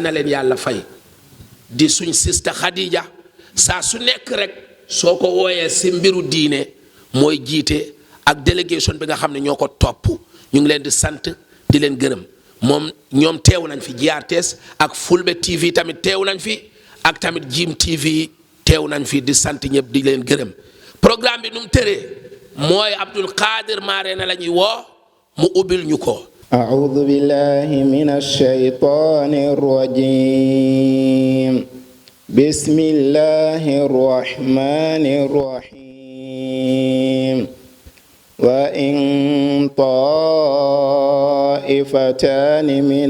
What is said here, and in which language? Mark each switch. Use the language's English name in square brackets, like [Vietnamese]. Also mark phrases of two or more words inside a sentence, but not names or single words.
[Wolof] na leen yàlla fay di suñ sista Khadija saa su nekk rek soo ko wooyee si mbiru diine mooy jiite ak délégation bi nga xam ne ñoo ko topp ñu ngi leen di sant di leen gërëm moom ñoom teew nañ fi GRTS ak Fulbe TV tamit teew nañ fi ak tamit Jim TV teew nañ fi di sant ñëpp di leen gërëm programme bi nu mu tëree mooy Abdul Qadir Marena la ñuy woo mu ubbil ñu ko. [Arabic] أعوذ بالله من الشيطان الرجيم بسم الله الرحمن الرحيم وإن طائفتان من